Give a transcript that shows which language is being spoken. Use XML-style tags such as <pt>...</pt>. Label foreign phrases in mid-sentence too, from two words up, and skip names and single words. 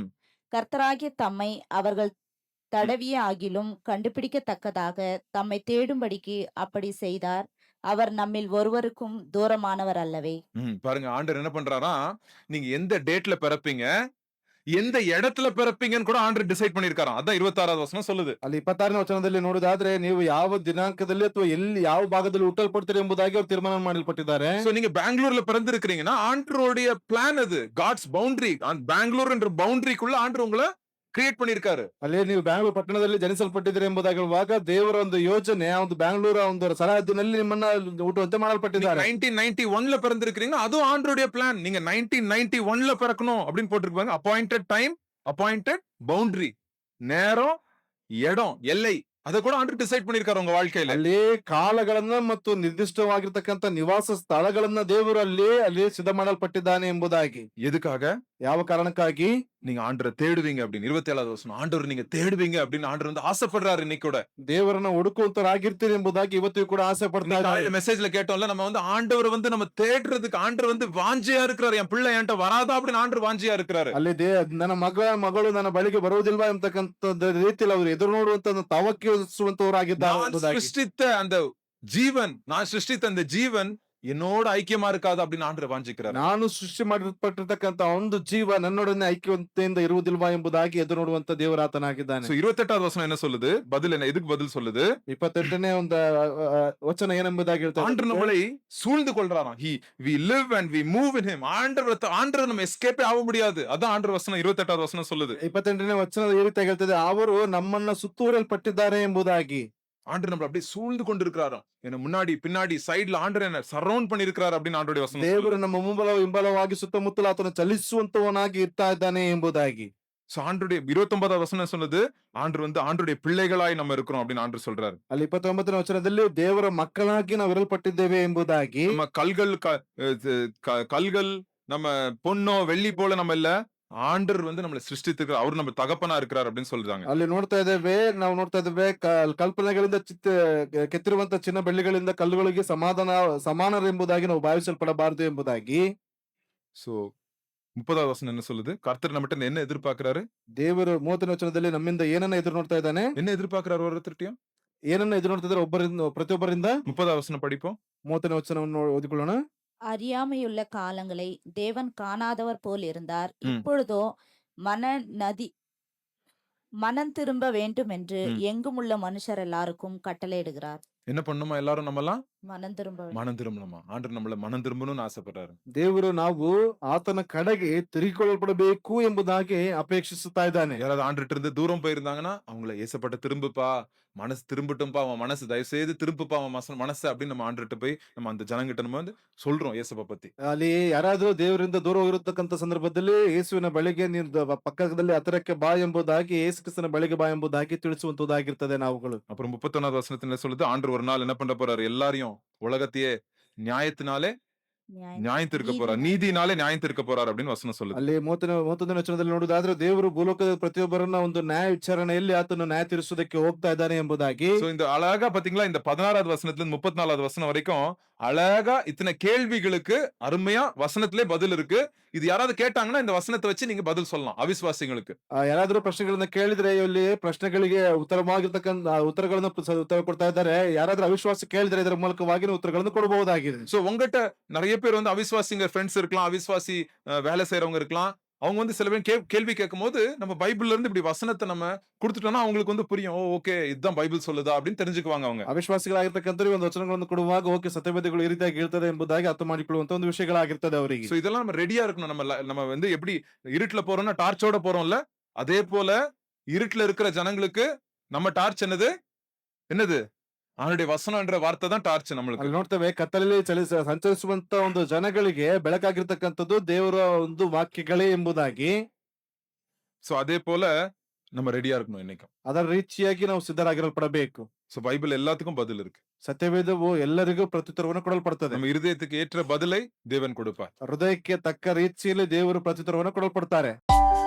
<ta>கர்த்தராகிய தம்மை அவர்கள் தடவிய ஆகிலும் கண்டுபிடிக்கத்தக்கதாக தம்மை தேடும்படிக்கு அப்படி செய்தார். அவர் நம்மில் ஒருவருக்கும் தூரமானவர் அல்லவே. பாருங்க ஆண்டவர் என்ன பண்றாரா, நீங்க எந்த டேட்ல பிறப்பீங்க, எந்த இடத்துல பிறப்பீங்கன்னு கூட ஆண்டவர் டிசைட் பண்ணிருக்காராம். அதான் 26வது வசனம் சொல்லுது.</ta> <kn>ಅಲ್ಲಿ 26ನೇ ವಚನದಲ್ಲಿ ನೋಡುವುದಾದ್ರೆ ನೀವು ಯಾವ ದಿನಾಂಕದಲ್ಲಿ ಅಥವಾ ಎಲ್ಲಿ ಯಾವ ಭಾಗದಲ್ಲಿ ಹುಟ್ಟಲ್ಪಡ್ತೀರಿ ಎಂಬುದಾಗಿ ಅವರು ತೀರ್ಮಾನ ಮಾಡಲ್ಪಟ್ಟಿದ್ದಾರೆ.</kn> <ta>சோ நீங்க பெங்களூர்ல பிறந்திருக்கிறீங்கன்னா ஆண்டவருடைய பிளான் அது.</ta> <en>God's boundary.</en> <ta>பெங்களூர் என்ற பவுண்டரிக்குள்ள ஆண்டவர் உங்களை கிரியேட் பண்ணிருக்காரு.</ta> <kn>ಅಲ್ಲಿ ನೀವು ಬ್ಯಾಂಗ್ಳೂರ್ ಪಟ್ಟಣದಲ್ಲಿ ಜನಿಸಲ್ಪಟ್ಟಿದ್ದೀರಿ ಎಂಬುದಾಗಿ ಹೇಳುವಾಗ ದೇವರ ಒಂದು ಯೋಜನೆ ಆ ಒಂದು ಬ್ಯಾಂಗ್ಳೂರ ಒಂದು ಸರಹದ್ದಿನಲ್ಲಿ ನಿಮ್ಮನ್ನ ಹುಟ್ಟುವಂತೆ ಮಾಡಲ್ಪಟ್ಟಿದ್ದಾರೆ.</kn> <ta>1991ல பிறந்திருக்கிறீங்கன்னா அதுவும் ஆண்டவருடைய பிளான். நீங்க 1991ல பிறக்கணும் அப்படின்னு போட்டிருப்பாங்க.</ta> <en>appointed time, appointed boundary.</en> <ta>நேரம், இடம், எல்லை அத கூட ஆண்டவர் டிசைட் பண்ணிருக்காரு உங்க வாழ்க்கையில.</ta> <kn>ಅಲ್ಲಿ ಕಾಲಗಳನ್ನ ಮತ್ತು ನಿರ್ದಿಷ್ಟವಾಗಿರ್ತಕ್ಕಂಥ ನಿವಾಸ ಸ್ಥಳಗಳನ್ನ ದೇವರು ಅಲ್ಲಿ ಸಿದ್ಧ ಮಾಡಲ್ಪಟ್ಟಿದ್ದಾನೆ ಎಂಬುದಾಗಿ.</kn> <ta>எதுக்காக?</ta> <kn>ಯಾವ ಕಾರಣಕ್ಕಾಗಿ?</kn> <ta>நீங்க ஆண்டவரை தேடுவீங்க அப்படின்னு 27வது வசனம். ஆண்டவர் நீங்க தேடுவீங்க அப்படின்னு ஆண்டவர் வந்து ஆசைப்படுறாரு இன்னைக்கு கூட.</ta> <kn>ದೇವರನ್ನ ಹುಡುಕುವಂತರಾಗಿರ್ತೀರಿ ಎಂಬುದಾಗಿ ಇವತ್ತಿಗೂ ಕೂಡ ಆಸೆ ಪಡ್ತಾ ಇದ್ದಾರೆ.</kn> <ta>மெசேஜ்ல கேட்டோம்ல, நம்ம வந்து ஆண்டவர் வந்து நம்ம தேடுறதுக்கு ஆண்டவர் வந்து வாஞ்சியா இருக்கிறாரு. என் பிள்ளை என்கிட்ட வராதா அப்படின்னு ஆண்டவர் வாஞ்சியா இருக்கிறாரு.</ta> <kn>ಅಲ್ಲಿ ನನ್ನ ಮಗಳು ನನ್ನ ಬಳಿಗೆ ಬರುವುದಿಲ್ವಾ ಎಂಬತಕ್ಕಂಥ ರೀತಿಯಲ್ಲಿ ಅವರು ಎದುರು ನೋಡುವಂತ ತವಕಿಸುವಂತವರಾಗಿದ್ದಾರೆ</kn> <ta>நான் சிருஷ்டித்த அந்த ஜீவன், நான் சிருஷ்டித்த அந்த ஜீவன் என்னோட ஐக்கியமா இருக்காது அப்படின்னு ஆண்டவர் வாஞ்சிக்கிறார்.</ta> <kn>ನಾನು ಸೃಷ್ಟಿ ಮಾಡಲ್ಪಟ್ಟಿರ್ತಕ್ಕಂಥ ಒಂದು ಜೀವ ನನ್ನೊಡನೆ ಐಕ್ಯತೆಯಿಂದ ಇರುವುದಿಲ್ವಾ ಎಂಬುದಾಗಿ ಎದುರು ನೋಡುವಂತ ದೇವರಾತನಾಗಿದ್ದಾನೆ.</kn> <ta>28வது வசனம் என்ன சொல்லுது? பதில் என்ன? எதுக்கு பதில் சொல்லுது?</ta> <kn>28ನೇ ಒಂದು ವಚನ ಏನೆಂಬುದಾಗಿ ಹೇಳ್ತಾರೆ.</kn> <ta>ஆண்டவர் நம்மளை சூழ்ந்து கொள்றாராம்.</ta> <en>we live and we move in him.</en> <ta>ஆண்டவர் நம்ம எஸ்கேப்பே ஆக முடியாது. அதான் ஆண்டவர் வசனம் 28வது வசனம் சொல்லுது.</ta> <kn>28ನೇ ವಚನದ ಈ ರೀತಿ ಹೇಳ್ತದೆ, ಅವರು ನಮ್ಮನ್ನ ಸುತ್ತೂರಲ್ಪಟ್ಟಿದ್ದಾರೆ ಎಂಬುದಾಗಿ.</kn> <ta>ஆண்டவர் நம்மள அப்படியே சூழ்ந்து கொண்டிருக்கிறாராம். என்ன முன்னாடி பின்னாடி சைடுல ஆண்டவர் என்ன சரவுண்ட் பண்ணிருக்கிறார் அப்படின்னு ஆண்டவருடைய வசனம்.</ta> <kn>ದೇವರು ನಮ್ಮ ಹಿಂಬಲವಾಗಿ ಸುತ್ತಮುತ್ತಲು ಆತನ ಚಲಿಸುವಂತವನಾಗಿ ಇರ್ತಾ ಇದ್ದಾನೆ ಎಂಬುದಾಗಿ.</kn> <ta>சோ ஆண்டவருடைய 29வது வசனம் சொல்லுது, ஆண்டவர் வந்து ஆண்டவருடைய பிள்ளைகளாய் நம்ம இருக்கிறோம் அப்படின்னு ஆண்டவர் சொல்றாரு.</ta> <kn>ಅಲ್ಲಿ 29ನೇ ವಚನದಲ್ಲಿ ದೇವರ ಮಕ್ಕಳಾಗಿ ನಾವು ಇರಲ್ಪಟ್ಟಿದ್ದೇವೆ ಎಂಬುದಾಗಿ.</kn> <ta>நம்ம கல்கள் நம்ம பொன்னோ வெள்ளி போல நம்ம இல்ல, ஆண்டவர் வந்து நம்மளை சிருஷ்டித்திருக்கிறார். அவர் நம்ம தகப்பனா இருக்கிறார் அப்படின்னு சொல்றாங்க.</ta> <kn>ಅಲ್ಲಿ ನಾವು ನೋಡ್ತಾ ಇದ್ದೇವೆ ಕಲ್ಪನೆಗಳಿಂದ ಕೆತ್ತಿರುವಂತ ಚಿನ್ನ ಬೆಳ್ಳಿಗಳಿಂದ ಕಲ್ಲುಗಳಿಗೆ ಸಮಾನರೆಂಬುದಾಗಿ ನಾವು ಭಾವಿಸಲ್ಪಡಬಾರದು ಎಂಬುದಾಗಿ.</kn> <ta>சோ 30வது வசனம் என்ன சொல்லுது? கர்த்தர் நம்மகிட்ட என்ன எதிர்பார்க்கிறாரு?</ta> <kn>ದೇವರು 30ನೇ ವಚನದಲ್ಲಿ ನಮ್ಮಿಂದ ಏನನ್ನ ಎದುರು ನೋಡ್ತಾ ಇದ್ದಾನೆ?</kn> <ta>என்ன எதிர்பார்க்கிறாரு ஒவ்வொருத்தர்ட்டையும்?</ta> <kn>ಏನನ್ನ ಎದುರು ನೋಡ್ತಾ ಇದ್ದಾರೆ ಪ್ರತಿಯೊಬ್ಬರಿಂದ?</kn> <ta>30வது வசனம் படிப்போம்.</ta> <kn>30ನೇ ವಚನವನ್ನು ಓದಿಕೊಳ್ಳೋಣ.</kn> <ta>அறியாமையுள்ள காலங்களை தேவன் காணாதவர் போல் இருந்தார். ம். இப்பொழுதோ மனம் திரும்ப வேண்டும் என்று ம். எங்குமுள்ள மனுஷர் எல்லாருக்கும் கட்டளையிடுகிறார். என்ன பண்ணுமா எல்லாரும் நம்மலாம்? மனம் திரும்ப வேண்டும். மனம் திரும்பணுமா? ஆண்டவர் நம்மள மனம் திரும்பணும்னு ஆசைப்படுறாரு.</ta> <kn>ದೇವರು ನಾವು ಆತನ ಕಡೆಗೆ ತಿರುಗಿಕೊಳ್ಳಲ್ಪಡಬೇಕು ಎಂಬುದಾಗಿ ಅಪೇಕ್ಷಿಸುತ್ತಾ ಇದ್ದಾನೆ.</kn> <ta>யாராவது ஆண்டவர்ட்ட இருந்து தூரம் போயிருந்தாங்கன்னா அவங்கள ஏசப்பட்ட திரும்புப்பா, மனசு திரும்பட்டும்பா, அவன் மனசு தயவு செய்து திரும்புப்பா, அவன் மனசு அப்படின்னு நம்ம ஆண்டவர்ட்ட போய் நம்ம அந்த ஜனங்கிட்ட நம்ம வந்து சொல்றோம் ஏசப்பா பத்தி.</ta> <kn>ಅಲ್ಲಿ ಯಾರಾದ್ರೂ ದೇವರಿಂದ ದೂರ ಹೋಗಿರತಕ್ಕಂತ ಸಂದರ್ಭದಲ್ಲಿ ಯೇಸುವಿನ ಬಳಿಗೆ ನೀನು ಪಕ್ಕದಲ್ಲಿ ಹತ್ತಿರಕ್ಕೆ ಬಾ ಎಂಬುದಾಗಿ, ಯೇಸು ಕ್ರಿಸ್ತನ ಬಳಿಗೆ ಬಾ ಎಂಬುದಾಗಿ ತಿಳಿಸುವಂತದ್ದಾಗಿರ್ತದೆ ನಾವುಗಳು.</kn> <ta>அப்புறம் 31வது வசனத்துல என்ன சொல்லுது? ஆண்டவர் ஒரு நாள் என்ன பண்ண போறாரு? எல்லாரையும் உலகத்தையே நியாயத்தினாலே நியாயம் தீர்க்க போறார், நீதினாலே நியாயம் தீர்க்க போறார் அப்படின்னு வசனம் சொல்லுது.</ta> <kn>ಅಲ್ಲಿ 31ನೇ ವಚನದಲ್ಲಿ ನೋಡುವುದಾದ್ರೆ ದೇವರು ಭೂಲೋಕದ ಪ್ರತಿಯೊಬ್ಬರನ್ನ ಒಂದು ನ್ಯಾಯ ವಿಚಾರಣೆಯಲ್ಲಿ ಆತನು ನ್ಯಾಯ ತೀರಿಸುವುದಕ್ಕೆ ಹೋಗ್ತಾ ಇದ್ದಾನೆ ಎಂಬುದಾಗಿ.</kn> <ta>சோ இந்த அழகா பாத்தீங்களா, இந்த 16வது வசனத்துல இருந்து 34வது வசனம் வரைக்கும் அழகா இத்தனை கேள்விகளுக்கு அருமையா வசனத்திலே பதில் இருக்கு. இது யாராவது கேட்டாங்கன்னா இந்த வசனத்தை வச்சு நீங்க பதில் சொல்லலாம் அவிசுவாசிங்களுக்கு.</ta> <kn>ಯಾರಾದ್ರೂ ಪ್ರಶ್ನೆಗಳನ್ನ ಕೇಳಿದ್ರೆ ಇಲ್ಲಿ ಪ್ರಶ್ನೆಗಳಿಗೆ ಉತ್ತರಗಳನ್ನ ಉತ್ತರ ಕೊಡ್ತಾ ಇದ್ದಾರೆ. ಯಾರಾದ್ರೂ ಅವಿಶ್ವಾಸ ಕೇಳಿದ್ರೆ ಇದರ ಮೂಲಕವಾಗಿ ಉತ್ತರಗಳನ್ನು ಕೊಡಬಹುದಾಗಿದೆ.</kn> <ta>சோ உங்ககிட்ட நிறைய பேர் வந்து அவிசுவாசிங்க ஃப்ரெண்ட்ஸ் இருக்கலாம், அவிசுவாசி வேலை செய்யறவங்க இருக்கலாம். அவங்க வந்து சில பேர் கேள்வி கேட்கும் போது நம்ம பைபிள்ல இருந்து இப்படி வசனத்தை நம்ம கொடுத்துட்டோம்னா அவங்களுக்கு வந்து புரியும். ஓகே இதுதான் பைபிள் சொல்லுதா அப்படின்னு தெரிஞ்சுக்குவாங்க அவங்க.</ta> <kn>ಅವಿಶ್ವಾಸಿಗಳಾಗಿರ್ತಕ್ಕಂಥವ್ರಿಗೆ ಒಂದು ವಚನಗಳನ್ನು ಕೊಡುವಾಗ ಓಕೆ ಸತ್ಯವೇದಗಳು ಈ ರೀತಿಯಾಗಿ ಇರ್ತದೆ ಎಂಬುದಾಗಿ ಅರ್ಥ ಮಾಡಿಕೊಳ್ಳುವಂತ ಒಂದು ವಿಷಯಗಳಾಗಿರ್ತದೆ ಅವರಿಗೆ.</kn> <ta>சோ இதெல்லாம் நம்ம ரெடியா இருக்கணும். நம்ம வந்து எப்படி இருட்டுல போறோம்னா டார்ச்சோட போறோம்ல, அதே போல இருட்டுல இருக்கிற ஜனங்களுக்கு நம்ம டார்ச் என்னது? அவனுடைய வசனம் என்ற வார்த்தை தான் டார்ச் நம்மளுக்கு.</ta> <kn>ಅಲ್ಲಿ ನೋಡ್ತೇವೆ ಕತ್ತಲಲ್ಲಿ ಸಂಚರಿಸುವಂತ ಒಂದು ಜನಗಳಿಗೆ ಬೆಳಕಾಗಿರ್ತಕ್ಕಂಥದ್ದು ದೇವರ ಒಂದು ವಾಕ್ಯಗಳೇ ಎಂಬುದಾಗಿ.</kn> <ta>சோ அதே போல நம்ம ரெடியா இருக்கணும் என்னைக்கும்.</ta> <kn>ಅದರ ರೀತಿಯಾಗಿ ನಾವು ಸಿದ್ಧರಾಗಿರಲ್ಪಡಬೇಕು.</kn> <ta>சோ பைபிள் எல்லாத்துக்கும் பதில் இருக்கு.</ta> <kn>ಸತ್ಯವೇದವು ಎಲ್ಲರಿಗೂ ಪ್ರತ್ಯುತ್ತರವನ್ನು ಕೊಡಲ್ಪಡುತ್ತದೆ.</kn> <ta>நம்ம இருதயத்துக்கு ஏற்ற பதிலை தேவன் கொடுப்பார்.</ta> <kn>ಹೃದಯಕ್ಕೆ ತಕ್ಕ ರೀತಿಯಲ್ಲಿ ದೇವರು ಪ್ರತ್ಯುತ್ತರವನ್ನು ಕೊಡಲ್ಪಡ್ತಾರೆ.</kn>